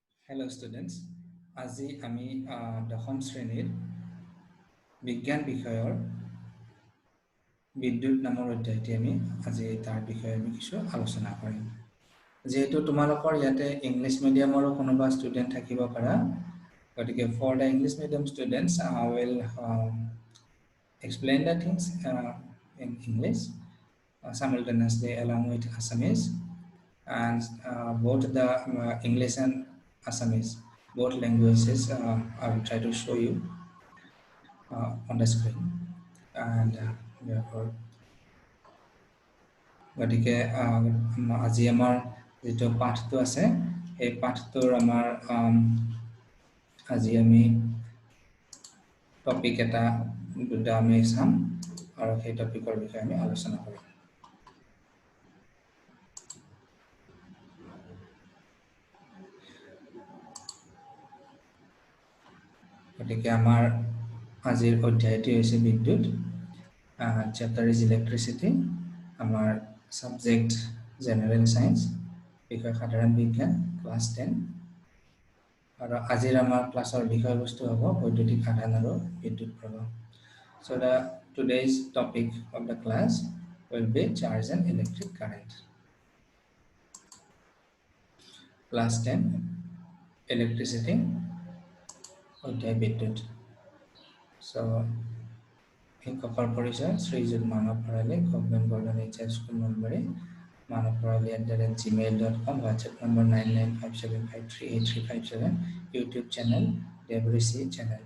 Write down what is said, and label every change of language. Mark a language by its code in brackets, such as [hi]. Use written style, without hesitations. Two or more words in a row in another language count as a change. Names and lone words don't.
[en] Hello students, [as] আজি আমি দশম শ্ৰেণীৰ বিজ্ঞান বিষয়ৰ বিদ্যুৎ নামৰ অধ্যায়টি আমি আজি তাৰ বিষয়ে আমি কিছু আলোচনা কৰিম। যেহেতু তোমালোকৰ ইয়াতে ইংলিছ মিডিয়ামৰ কোনোবা ষ্টুডেন্ট থাকিব পাৰা, গতিকে [en] for the English medium students I will explain the things in English simultaneously along with Assamese, and both the English and Assamese, both languages I will try to show you on the screen, and therefore [as] গতিকে আজি আমাৰ যেটো পাঠটো আছে এই পাঠটোৰ আমাৰ আজি আমি টপিক এটা দুটা আমি চাম আৰু সেই টপিকৰ বিষয়ে আমি আলোচনা কৰিম। গতিকে আমাৰ আজিৰ অধ্যায়টি হৈছে বিদ্যুৎ, [en] chapter is electricity, আমাৰ subject general science, [as] বিষয় সাধাৰণ বিজ্ঞান class 10, আৰু আজিৰ আমাৰ ক্লাছৰ বিষয়বস্তু হ'ব বৈদ্যুতিক আধান আৰু বিদ্যুৎ প্ৰবাহ। [en] So today's topic of the class will be charge and electric current. Class 10 electricity [as] অধ্যায় বিদ্যুৎ। So শিক্ষকৰ পৰিচয় শ্ৰীযুত মানৱ ভৰালী, গভৰ্ণমেণ্ট গৰ্ডন এইচএছ স্কুল নলবাৰী, মানৱ ভৰালী @gmail.com, হোৱাটছএপ নম্বৰ 9957538357, ইউটিউব চেনেল দেৱঋষি চেনেল।